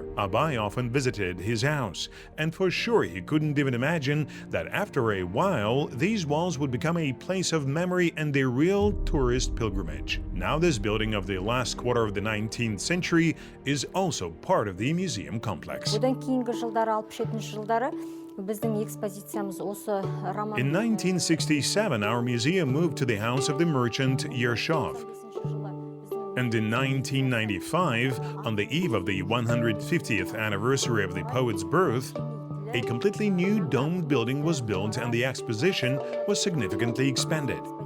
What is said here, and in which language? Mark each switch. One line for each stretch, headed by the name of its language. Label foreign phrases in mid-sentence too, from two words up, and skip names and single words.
English: Aidyn often visited his house, and for sure he couldn't even imagine that after a while these walls would become a place of memory and a real tourist pilgrimage. Now this building of the last quarter of the 19th century is also part of the museum complex.
Kazakh: Одан кейінгі жылдары 67 жылдары біздің экспозициямыз осы роман.
English: In 1967, our museum moved to the house of the merchant Yershov. And in 1995, on the eve of the 150th anniversary of the poet's birth, a completely new domed building was built and the exposition was significantly expanded.